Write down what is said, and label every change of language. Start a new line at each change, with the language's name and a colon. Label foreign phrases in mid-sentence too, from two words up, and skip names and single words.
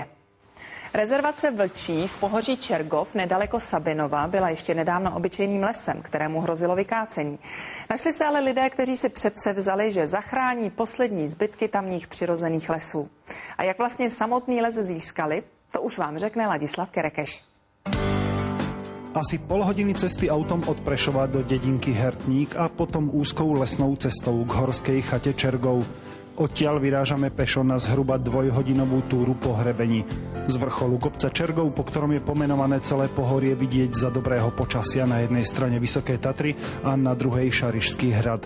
Czech: Rezervace Vlčí v pohoří Čergov nedaleko Sabinova byla ještě nedávno obyčejným lesem, kterému hrozilo vykácení. Našli se ale lidé, kteří si předsevzali, že zachrání poslední zbytky tamních přirozených lesů. A jak vlastně samotný les získali, to už vám řekne Ladislav Kerekeš.
Slovak: Asi pol hodiny cesty autom od Prešova do dedinky Hertník a potom úzkou lesnou cestou k horskej chate Čergov. Odtiaľ vyrážame pešo na zhruba dvojhodinovú túru po hrebení. Z vrcholu kopca Čergov, po ktorom je pomenované celé pohorie, vidieť za dobrého počasia na jednej strane Vysoké Tatry a na druhej Šarišský hrad.